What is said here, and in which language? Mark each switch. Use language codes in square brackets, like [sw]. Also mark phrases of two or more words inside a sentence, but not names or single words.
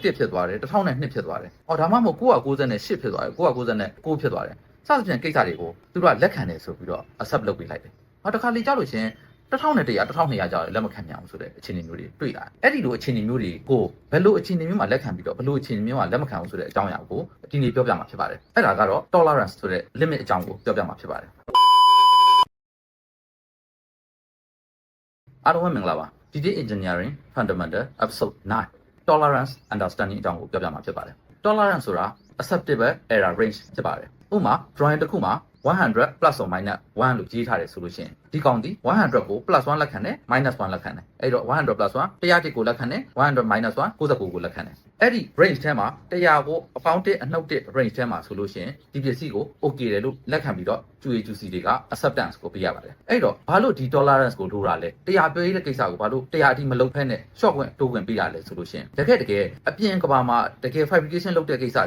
[my] ဖြစ်သွားတယ်1002ဖြစ်သွားတယ်။အော်ဒါမှမဟုတ်998ဖြစ်သွားတယ်999ဖြစ်သွားတယ်။စသဖြင့်ကိစ္စတွေကိုသူတို့ကလက်ခံတယ်ဆိုပြီးတော့ accept လုပ်ပေးလိုက်တယ်။နောက်တစ်ခါလေကြောက်လို့ရှင်1100 1200ကြောက်လက်မခံနိုင်အောင်ဆိုတဲ့အခြေအနေမျိုးတွေတွေ့လာတယ်။အဲ့ဒီလိုအခြေအနေမျိုးတွေကိုဘယ်လိုအခြေအနေမျိုးမှာလက်ခံပြီးတော့ဘယ်လိုအခြေအနေမျိုးမှာလက်မခံအောင်ဆိုတဲ့အကြောင်းအရာကိုဒီနေ့ပြောပြမှာဖြစ်ပါတယ်။အဲ့ဒါကတော့ tolerance ဆိုတဲ့ limit အကြောင်းကိုပြောပြမှာဖြစ်ပါတယ်။အားလုံးပဲမင်္ဂလာပါ။ DD Engineering Fundamental Episode 9 [en] Tolerance Understanding [my] အကြောင်းကိုပြောပြမှာဖြစ်ပါတယ်။ Tolerance ဆိုတာ [en] acceptable error range [my] ဖြစ်ပါတယ်။ဥပမာ drawing တစ်ခုမှာ100 [en] plus or minus 1 [my] လို့ရေးထားတယ်ဆိုလို့ရှိရင် ဒီကောင်ဒီ100ကို plus 1လက်ခံတယ် minus 1လက်ခံတယ်အဲ့တော့100 plus 1 100ကိုလက်ခံတယ်100 minus 1 99ကိုလက်ခံတယ်အဲ့ဒီ range ထဲမှာ100ကိုအပေါင်း1အနှုတ်1 range ထဲမှာဆိုလို့ရှိရင်ဒီပစ္စည်းကို okay တယ်လို့လက်ခံပြီးတော့ QA/QC တွေက acceptance ကိုပေးရပါတယ်အဲ့တော့ဘာလို့ဒီ tolerance ကိုထိုးတာလဲ100ပေးတဲ့ကိစ္စကိုဘာလို့100အထိမလုပ်ဖက်နဲ့ short ခွင့်တိုးခွင့်ပေးရလဲဆိုလို့ရှိရင်တကယ်အပြင်ကဘာမှာတကယ် fabrication လုပ်တဲ့ကိစ္စ